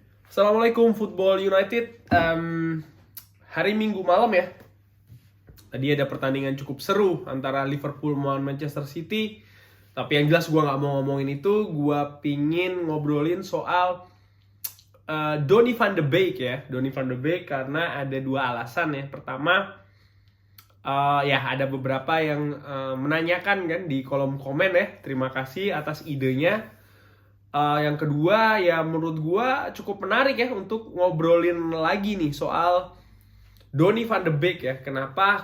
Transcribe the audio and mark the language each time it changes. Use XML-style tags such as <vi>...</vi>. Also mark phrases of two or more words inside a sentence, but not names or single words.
<id>Assalamualaikum Football United. Hari Minggu malam ya. Tadi ada pertandingan cukup seru antara Liverpool melawan Manchester City. Tapi yang jelas gue nggak mau ngomongin itu. Gue pingin ngobrolin soal Donny van de Beek ya. Donny van de Beek karena ada dua alasan ya. Pertama, ya ada beberapa yang menanyakan kan di kolom komen ya. Terima kasih atas idenya. Yang kedua ya menurut gue cukup menarik ya untuk ngobrolin lagi nih soal Donny van de Beek ya. Kenapa?</id>